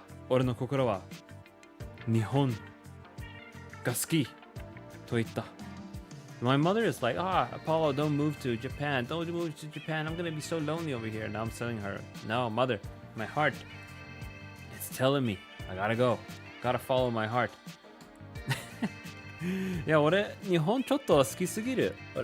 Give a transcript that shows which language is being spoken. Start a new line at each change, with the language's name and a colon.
Japanese: 俺の心は日本が好きと言った。
English: My mother is like, Apollo, don't move to Japan. Don't move to Japan. I'm gonna be so lonely over here. Now I'm telling her, no, mother, my heart, it's telling me, I gotta go. Gotta follow my heart.
Japanese: いや、俺、日本ちょっと好きすぎる。